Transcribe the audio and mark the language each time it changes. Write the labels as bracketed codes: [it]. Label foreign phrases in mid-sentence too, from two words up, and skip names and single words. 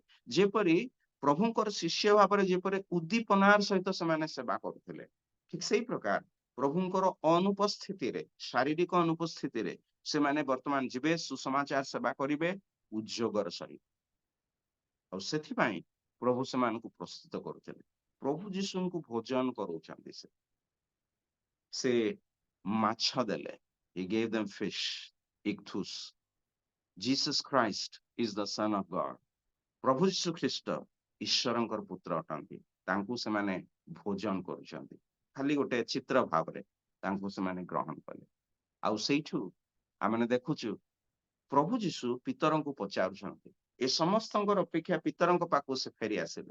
[or] ଯେପରି ପ୍ରଭୁଙ୍କର ଶିଷ୍ୟ ଭାବରେ ଯେପରି ଉଦ୍ଦୀପନାର ସହିତ ସେମାନେ ସେବା କରୁଥିଲେ, ଠିକ ସେଇ ପ୍ରକାର ପ୍ରଭୁଙ୍କର ଅନୁପସ୍ଥିତିରେ, ଶାରୀରିକ ଅନୁପସ୍ଥିତିରେ ସେମାନେ ବର୍ତ୍ତମାନ ଯିବେ, ସୁସମାଚାର ସେବା କରିବେ ଉଦ୍ଯୋଗର ସହିତ। ଆଉ ସେଥିପାଇଁ ପ୍ରଭୁ ସେମାନଙ୍କୁ ପ୍ରସ୍ତୁତ କରୁଥିଲେ। ପ୍ରଭୁ ଯୀଶୁଙ୍କୁ ଭୋଜନ କରୁଛନ୍ତି। ସେ ମାଛ ଦେଲେ, [en] he gave them fish, ichthus. Jesus Christ is the son of God. [or] ପ୍ରଭୁ ଯୀଶୁ ଖ୍ରୀଷ୍ଟ ଈଶ୍ୱରଙ୍କର ପୁତ୍ର ଅଟନ୍ତି। ତାଙ୍କୁ ସେମାନେ ଭୋଜନ କରୁଛନ୍ତି, ଖାଲି ଗୋଟେ ଚିତ୍ର ଭାବରେ ତାଙ୍କୁ ସେମାନେ ଗ୍ରହଣ କଲେ। ଆଉ ସେଇଠୁ ଆମେ ଦେଖୁଛୁ ପ୍ରଭୁ ଯୀଶୁ ପିତରଙ୍କୁ ପଚାରୁଛନ୍ତି। ଏ ସମସ୍ତଙ୍କର ଅପେକ୍ଷା ପିତରଙ୍କ ପାଖକୁ ସେ ଫେରି ଆସିଲେ।